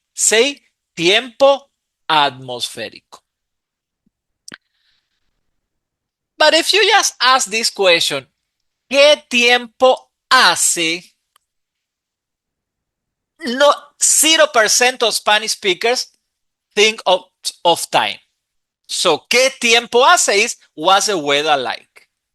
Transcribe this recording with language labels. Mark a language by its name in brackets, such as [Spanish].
[English] Say tiempo atmosférico. But if you just ask this question, [Spanish] ¿qué tiempo hace? [English] No, 0% of Spanish speakers think of time. So, [Spanish] ¿qué tiempo hace [English] is what's the weather like?